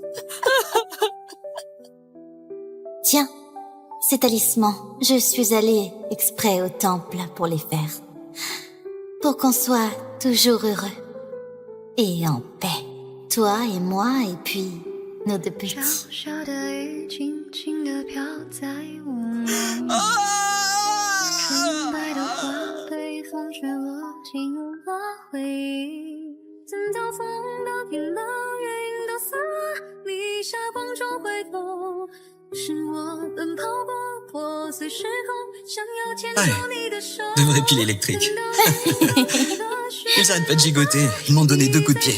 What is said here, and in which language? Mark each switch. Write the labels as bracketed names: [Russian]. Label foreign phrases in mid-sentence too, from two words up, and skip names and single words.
[French] Tiens, ces talismans, je suis allée exprès au temple pour les faire. Pour qu'on soit toujours heureux. Et en paix. Toi et moi, et puis nos deux petits. [Chinese] 小小的雨轻轻地飘在我梦里， 纯白的花被风吹落进了回忆。等到风都停了，月影都散了，你霞光中回头，是我奔跑过破碎时空，想要牵走你的手。 [French] De vraies piles électriques. Ils arrêtent pas de gigoter. Ils m'ont donné 2 coups de pied.